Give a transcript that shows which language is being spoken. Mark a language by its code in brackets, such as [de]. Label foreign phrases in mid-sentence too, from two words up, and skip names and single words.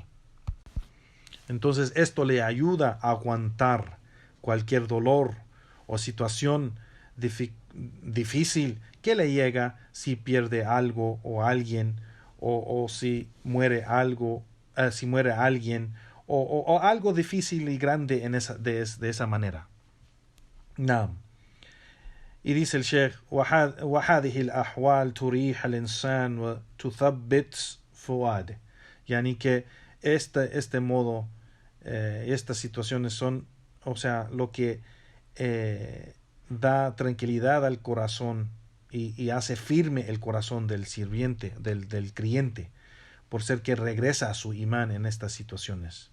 [es] Entonces esto le ayuda a aguantar cualquier dolor o situación difícil que le llega si pierde algo o alguien, o si muere alguien, o algo difícil y grande de esa manera. Naam. Y dice el Sheikh: [ar] وهذه الأحوال تريح الإنسان وتثبت فؤاده. [es] Yani que este modo, estas situaciones son, o sea, lo que da tranquilidad al corazón y hace firme el corazón del sirviente, del creyente, por ser que regresa a su imán en estas situaciones.